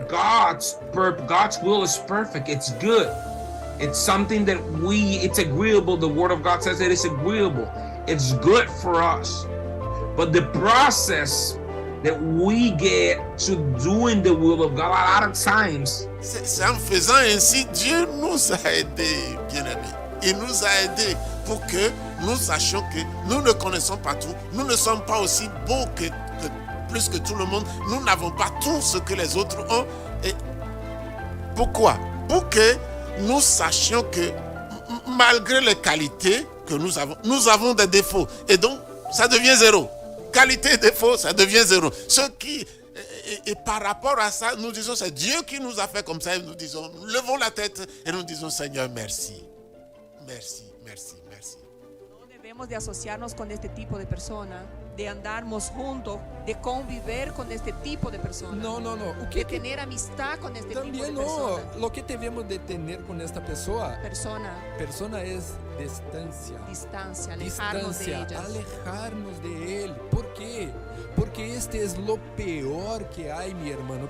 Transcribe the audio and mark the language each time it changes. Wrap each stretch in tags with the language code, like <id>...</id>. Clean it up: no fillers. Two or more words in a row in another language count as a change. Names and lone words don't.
<en>God's will is perfect. It's good. It's something that it's agreeable. The word of God says that it's agreeable. It's good for us. But the process that we get to doing the will of God, a lot of times.</en> <fr>C'est en faisant ainsi, Dieu nous a aidés, bien-aimés. Il nous a aidés pour que nous sachions que nous ne connaissons pas tout. Nous ne sommes pas aussi beaux que plus que tout le monde. Nous n'avons pas tout ce que les autres ont. Et pourquoi? Pour que nous sachions que malgré les qualités que nous avons des défauts. Et donc, ça devient zéro. qualité défaut, ça devient zéro. Et par rapport à ça, nous disons, c'est Dieu qui nous a fait comme ça, et nous disons, nous levons la tête et nous disons, Seigneur, merci. Merci, merci, merci.</fr> <es>No debemos de asociarnos con este tipo de personas, de andarmos juntos, de conviver con este tipo de personas. No. De tener amistad con este tipo de personas. Lo que debemos de tener con esta persona Persona es distancia. Distancia, alejarnos de ellas. Alejarnos de él. ¿Por qué? Porque este es lo peor que hay, mi hermano.</es>